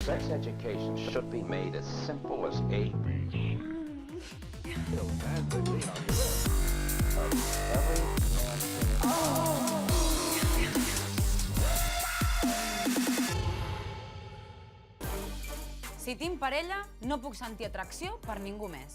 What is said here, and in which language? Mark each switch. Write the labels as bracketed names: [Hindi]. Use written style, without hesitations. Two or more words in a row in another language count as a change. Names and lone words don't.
[English] Sex education should be made as simple as ABC. [Catalan] Si tinc parella, no puc sentir atracció per ningú més.